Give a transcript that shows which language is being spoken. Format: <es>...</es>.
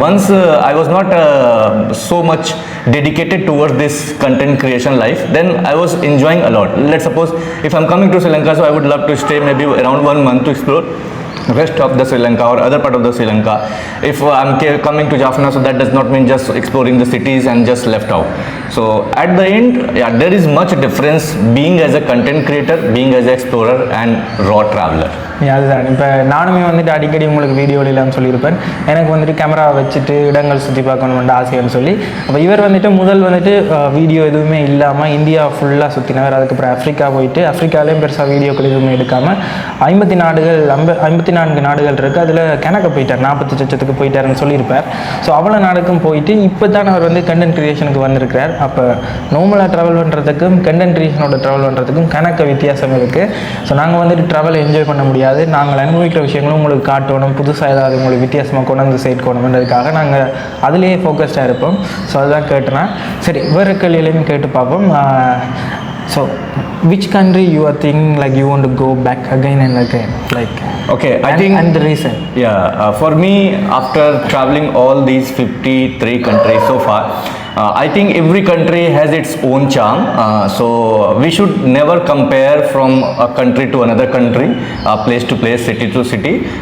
<en>Once I was not so much dedicated towards this content creation life, then I was enjoying a lot. Let's suppose if I'm coming to Sri Lanka, so I would love to stay maybe around 1 month to explore. west of the Sri Lanka or other part of the Sri Lanka. If I'm coming to Jaffna, so that does not mean just exploring the cities and just left out. So at the end, yeah, there is much difference being as a content creator, being as an explorer and raw traveler.</en> <ta>அதுதான் இப்போ நானுமே வந்துட்டு அடிக்கடி உங்களுக்கு வீடியோலாம் சொல்லியிருப்பேன். எனக்கு வந்துட்டு கேமரா வச்சுட்டு இடங்கள் சுற்றி பார்க்கணும்னு ஆசைன்னு சொல்லி. அப்போ இவர் வந்துட்டு முதல் வந்துட்டு வீடியோ எதுவுமே இல்லாமல் இந்தியா ஃபுல்லாக சுற்றினவர். அதுக்கப்புறம் ஆஃப்ரிக்கா போயிட்டு ஆஃப்ரிக்காலேயும் பெருசாக வீடியோக்கள் எதுவுமே எடுக்காமல் 54 நாடுகள் இருக்குது. அதில் கணக்க போயிட்டார், 40 லட்சத்துக்கு போயிட்டாருன்னு சொல்லியிருப்பார். ஸோ அவ்வளோ நாடுக்கும் போயிட்டு இப்போ தான் அவர் வந்து கண்டென்ட் க்ரியேஷனுக்கு வந்திருக்கிறார். அப்போ நார்மலாக ட்ராவல் பண்ணுறதுக்கும் கண்டென்ட் க்ரியேஷனோட ட்ராவல் பண்ணுறதுக்கும் கணக்க வித்தியாசம் இருக்குது. ஸோ நாங்கள் வந்துட்டு ட்ராவல் என்ஜாய் பண்ண முடியாது, நாங்கள் அனுபவிக்கிற விஷயங்களும் உங்களுக்கு காட்டணும், புதுசாக ஏதாவது உங்களுக்கு வித்தியாசமாக கொண்டு வந்து சேர்க்கணுன்றதுக்காக நாங்கள் அதிலேயே ஃபோக்கஸ்டாக இருப்போம். ஸோ அதுதான் கேட்டேன்னா சரி வேறு கேள்வியிலையும் கேட்டு பார்ப்போம்.</ta> <en>So which country you are thinking like you want to go back again and again, like okay, and the reason? For me, after traveling all these 53 countries so far, I think every country has its own charm. So we should never compare from a country to another country, place to place, city to city.</en>